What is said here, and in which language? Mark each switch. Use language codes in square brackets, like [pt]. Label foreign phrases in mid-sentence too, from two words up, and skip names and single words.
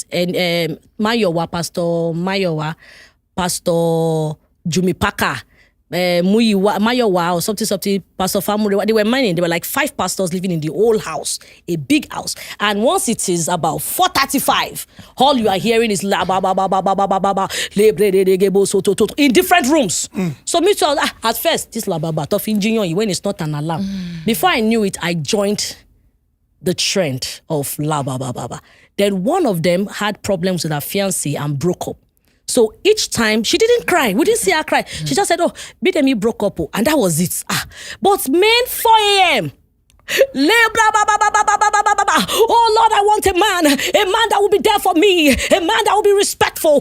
[en] And Pastor Mayowa, Pastor Jumipaka, Mayowa or something, Pastor Famure. They were many. There were like 5 pastors living in the whole house, a big house. And once it is about 4:35, all you are hearing is la ba ba ba ba ba ba ba ba ba in different rooms. So me too, at first, this la ba ba tough engineer when it's not an alarm. Before I knew it, I joined the trend of la ba ba ba ba. Then one of them had problems with her fiancé and broke up. So each time, she didn't cry. We didn't see her cry. She just said, oh, Bidemi broke up. And that was it. But men, 4 a.m. Oh, Lord, I want a man that will be there for me, a man that will be respectful.